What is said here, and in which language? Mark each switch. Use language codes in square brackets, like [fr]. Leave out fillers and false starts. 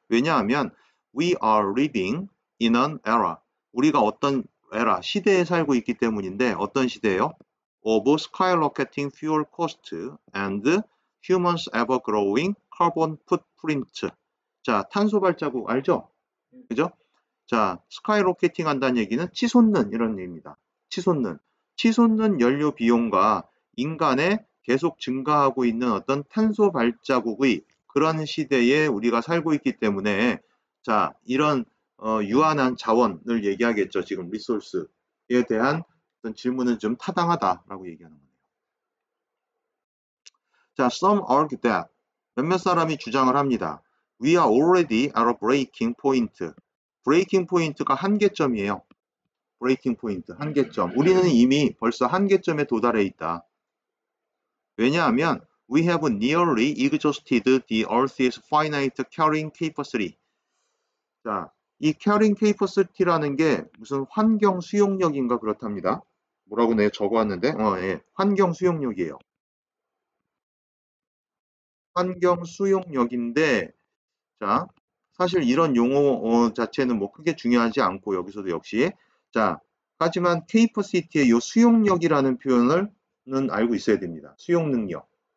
[ko] 왜냐하면 [en] we are living in an era. [ko] 우리가 어떤 에라, 시대에 살고 있기 때문인데 어떤 시대예요? [en] of skyrocketing fuel cost and humans ever growing carbon footprint. [ko] 자, 탄소 발자국 알죠? 그죠? 자, 스카이로켓팅 한다는 얘기는 치솟는 이런 얘기입니다. 치솟는 연료 비용과 인간의 계속 증가하고 있는 어떤 탄소 발자국의 그런 시대에 우리가 살고 있기 때문에 자, 이런 유한한 자원을 얘기하겠죠. 지금 리소스에 대한 어떤 질문은 좀 타당하다라고 얘기하는 거예요. 자, [en] some argue that [ko] 몇몇 사람이 주장을 합니다. [en] We are already at a breaking point. [ko] breaking point가 한계점이에요. breaking point, 한계점. 우리는 이미 벌써 한계점에 도달해 있다. [en] 왜냐하면 we have nearly exhausted the Earth's finite carrying capacity. 자, [ko] 이 carrying capacity라는 게 무슨 환경 수용력인가 그렇답니다. 뭐라고 내가 적어왔는데, 예, 환경 수용력이에요. 환경 수용력인데, 자, 사실 이런 용어 자체는 뭐 크게 중요하지 않고 여기서도 역시, 자, 하지만 capacity의 이 수용력이라는 표현을는 알고 있어야 됩니다. 수용 능력.